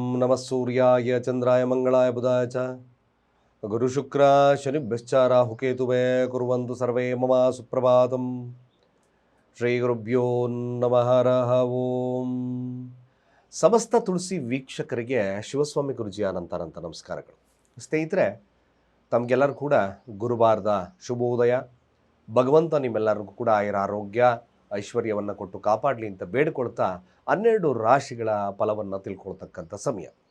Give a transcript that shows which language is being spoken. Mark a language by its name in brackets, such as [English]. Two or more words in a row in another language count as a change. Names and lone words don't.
[Sanskrit] नमः सूर्याय चंद्राय मंगलाय बुधाय च गुरुशुक्र शनिभ्यश्च राहुकेतुवे कुर्वन्तु सर्वे मम सुप्रभातम् ಶ್ರೀ ಗುರುಭ್ಯೋ ನಮಃ ಹರಃ ಓಂ. [Kannada] ಸಮಸ್ತ ತುಳಸಿ ವೀಕ್ಷಕರಿಗೆ ಶಿವಸ್ವಾಮಿ ಗುರುಜಿಯ ಅನಂತ ನಮಸ್ಕಾರಗಳು. ಸ್ನೇಹಿತರೆ, ತಮಗೆಲ್ಲರೂ ಕೂಡ ಗುರುವಾರದ ಶುಭೋದಯ. ಭಗವಂತ ನಿಮ್ಮೆಲ್ಲರಿಗೂ ಕೂಡ ಆರೋಗ್ಯ ಐಶ್ವರ್ಯವನ್ನು ಕೊಟ್ಟು ಕಾಪಾಡಲಿ ಅಂತ ಬೇಡಿಕೊಳ್ತಾ 12 ರಾಶಿಗಳ ಫಲವನ್ನು ತಿಳ್ಕೊಳ್ತಕ್ಕಂಥ ಸಮಯ.